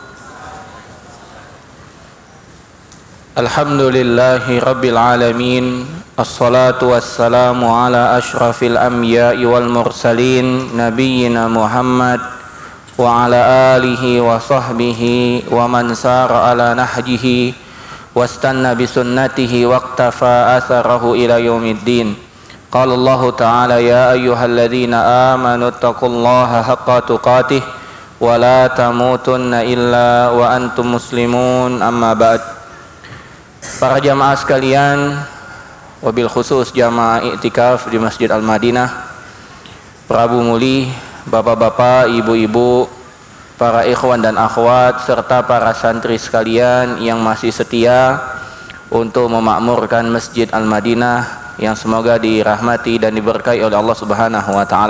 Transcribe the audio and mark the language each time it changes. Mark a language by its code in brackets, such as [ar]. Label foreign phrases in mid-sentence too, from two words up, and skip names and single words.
[ar] الحمد لله رب العالمين. الصلاة والسلام على أشرف الأنبياء والمرسلين نبينا محمد وعلى آله وصحبه ومن سار على نهجه واستن بسنته واقتفى أثره إلى يوم الدين. قال الله تعالى يا أيها الذين آمنوا اتقوا الله حق تقاته ولا تموتن إلا وأنتم مسلمون أما بعد. [id] Para jamaah sekalian, [ar] وبالخصوص [id] jamaah i'tikaf di Masjid Al-Madinah, Prabu Muli, bapak-bapak, ibu-ibu, para ikhwan dan akhwat, serta para santri sekalian yang masih setia untuk memakmurkan Masjid Al-Madinah yang semoga dirahmati dan diberkahi oleh Allah [ar] سبحانه وتعالى.